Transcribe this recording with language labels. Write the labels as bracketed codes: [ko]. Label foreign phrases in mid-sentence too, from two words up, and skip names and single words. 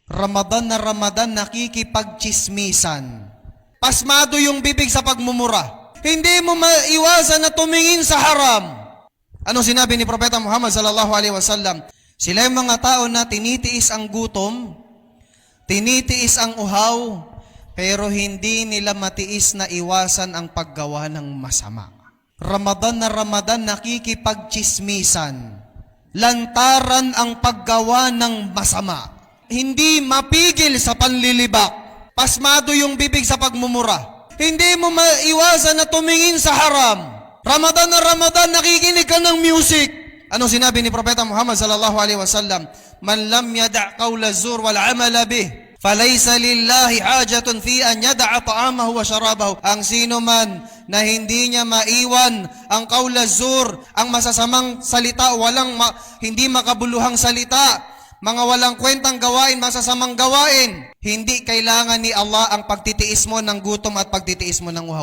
[tl] Ramadan na Ramadan, nakikipagchismisan. Pasmado yung bibig sa pagmumura. Hindi mo maiwasan na tumingin sa haram. Ano sinabi ni Propeta Muhammad [ar] صلى الله عليه وسلم? [tl] Sila yung mga tao na tinitiis ang gutom, tinitiis ang uhaw, pero hindi nila matiis na iwasan ang paggawa ng masama. Ramadan na Ramadan, nakikipagchismisan. Lantaran ang paggawa ng masama. Hindi mapigil sa panlilibak. Pasmado yung bibig sa pagmumura. Hindi mo maiwasan na tumingin sa haram. Ramadan na Ramadan, nakikinig ka ng music. Ano sinabi ni Propeta Muhammad [ar] صلى الله عليه وسلم? من لم يدع قول الزور والعمل به فليس لله حاجة في أن يدع طعامه وشرابه. [tl] Ang sino man na hindi niya maiwan ang [ar] قول الزور, [tl] ang masasamang salita, hindi makabuluhang salita, mga walang kwentang gawain, masasamang gawain, hindi kailangan ni Allah ang pagtitiis mo ng gutom at pagtitiis mo ng uhaw.